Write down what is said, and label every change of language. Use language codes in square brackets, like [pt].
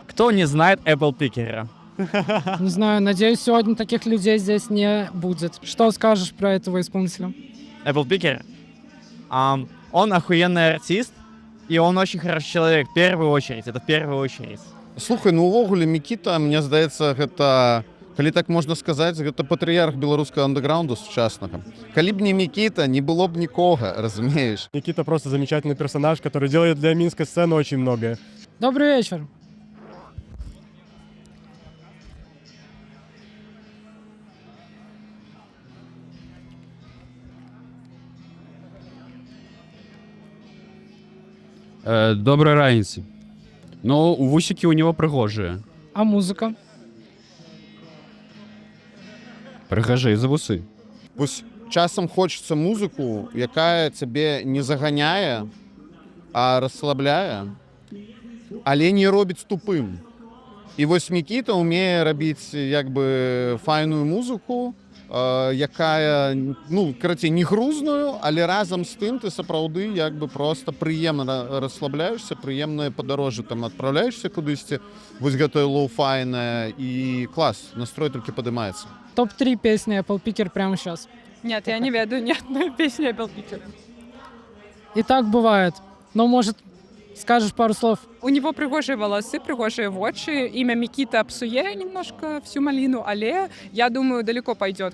[ru] Кто не знает Эпплпикера? Не знаю, надеюсь, сегодня таких людей здесь не будет. Что скажешь про этого исполнителя? Эпплпикер? Он охуенный артист, и он очень хороший человек, в первую очередь. Это в первую очередь. [be] Слухай, ну увогуле Мікіта, мне здаецца, гэта, калі так можна сказаць, гэта патрыярх беларускага андэграунду сучаснага. Калі б не Мікіта, не было б нікога, разумееш? [ru] Никита просто замечательный персонаж, который делает для минской сцены очень многое. Добрый вечер. [be] Доброй раніцы. Ну, вусікі ў [ru] него [be] прыгожыя. А музыка? Прыгажэй за вусы. Вось часам хочацца музыку, якая цябе не заганяе, а расслабляе, але не робіць тупым. І вось Мікіта умее рабіць як бы файную музыку, якая, ну, карацей, не грузную, але разам з тым ты сапраўды як бы просто прыемна расслабляешься, прыемнае падарожжа там адпраўляешься кудысьці, вось гэтае лоу-файнае, і клас, настрой толькі падымаецца. [ru] Топ-3 песни Эпплпикер прямо сейчас. Нет, я не веду ни одной песни Эпплпикера. И так бывает. Но, может, скажешь пару слов? У него пригожие волосы, пригожие вочи. Имя Микита [be] псуе [ru] немножко всю малину, але, я думаю, далеко пойдет.